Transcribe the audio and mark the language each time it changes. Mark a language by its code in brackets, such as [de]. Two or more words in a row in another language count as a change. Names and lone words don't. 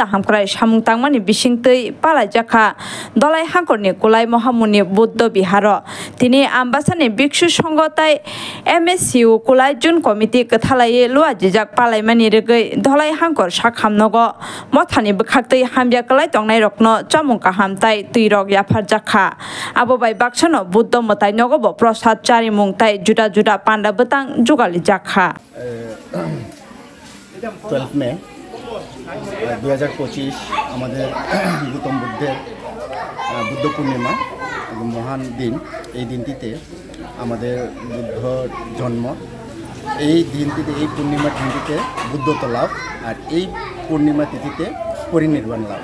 [trp] hamkrai samung tangmani bisingtei palajakha dolai hangkorni kulai mohamuni Buddha Biharo tini ambasani bhikshu sanghotai MSCU kulai jun committee kathalai luajijak palaimani regai dolai hangkor sakhamnogo mothani bwkhaktei hamja klai tongnai rokno chamung kahamtai tuirok yafarjakha abo bai baksano Buddha mutai nogobo prasad chari mungtai juda panda betang jugali jakha [bn] 12 মে 2025 আমাদের গৌতম বুদ্ধের বুদ্ধ পূর্ণিমা মহান দিন। এই দিনটিতে আমাদের বুদ্ধ জন্ম, এই দিনটিতে এই পূর্ণিমা তিথিতে বুদ্ধত্ব লাভ আর এই পূর্ণিমা তিথিতে পরিনির্বাণ লাভ।